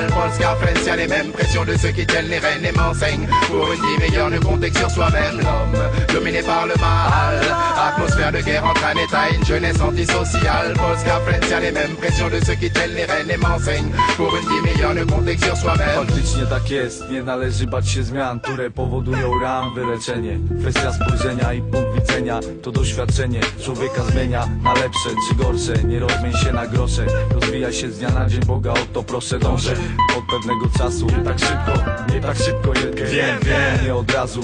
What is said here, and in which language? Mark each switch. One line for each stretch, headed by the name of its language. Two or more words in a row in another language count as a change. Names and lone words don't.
French: Polska, France, y'a les mêmes pressions de ceux qui tiennent les rênes et m'enseignent. Pour une vie meilleure, ne compter que sur soi-même. L'homme, dominé par le mal, atmosphère de guerre entre un état et une jeunesse antisociale. Polska, France, y'a les mêmes pressions de ceux qui tiennent les rênes et m'enseignent. Pour une vie meilleure, ne compter que sur soi-même.
Polish: Faktycznie tak jest, nie należy bać się zmian, które powodują ran, wyleczenie. Kwestia spojrzenia i punkt widzenia, to doświadczenie człowieka zmienia na lepsze czy gorsze. Nie rozmień się na grosze, rozwijaj się z dnia na dzień, Boga o to proszę dążę. Od pewnego czasu, nie tak szybko, wiem, nie od razu.